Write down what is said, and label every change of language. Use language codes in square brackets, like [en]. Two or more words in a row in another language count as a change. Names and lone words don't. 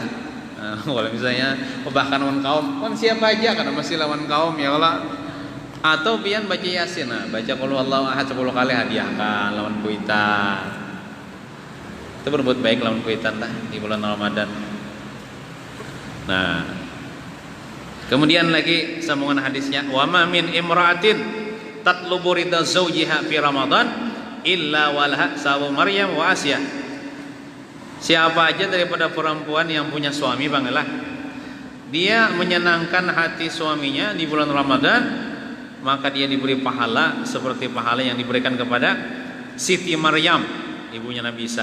[bjn] Kalau misalnya bahkan lawan kaum, kan siapa aja karena masih lawan kaum ya Allah. Atau pian baca Yasin, baca [ar] قل هو الله أحد [bjn] 10 kali hadiahkan lawan kuitan. Itu berbuat baik lawan kuitan lah di bulan Ramadan. Nah, kemudian lagi sambungan hadisnya, [ar] وما من امرأة تطلب رضا زوجها في رمضان إلا ولها ثواب مريم وآسية. [id] Siapa aja daripada perempuan yang punya suami, banglah dia menyenangkan hati suaminya di bulan Ramadan, maka dia diberi pahala seperti pahala yang diberikan kepada Siti Maryam ibunya Nabi Isa.